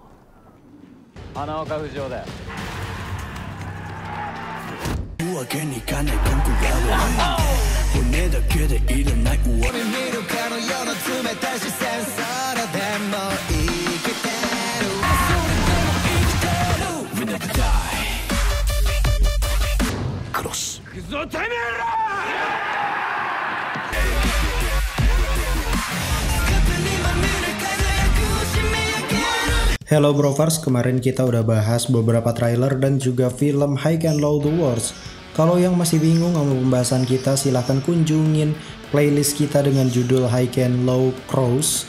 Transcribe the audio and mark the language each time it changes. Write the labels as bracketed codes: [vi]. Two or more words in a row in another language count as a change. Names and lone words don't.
[ja] 花岡不二夫だよ。わけにいかないコンクラブ骨だけでいらない俺見るかのような冷たい視線それでも生きてるそれでも生きてる [en] We never die [ja] クロス行くぞてめえら [id] Hello Brovers, kemarin kita udah bahas beberapa trailer dan juga film High and Low The Wars. Kalau yang masih bingung sama pembahasan kita, silahkan kunjungin playlist kita dengan judul High and Low Cross.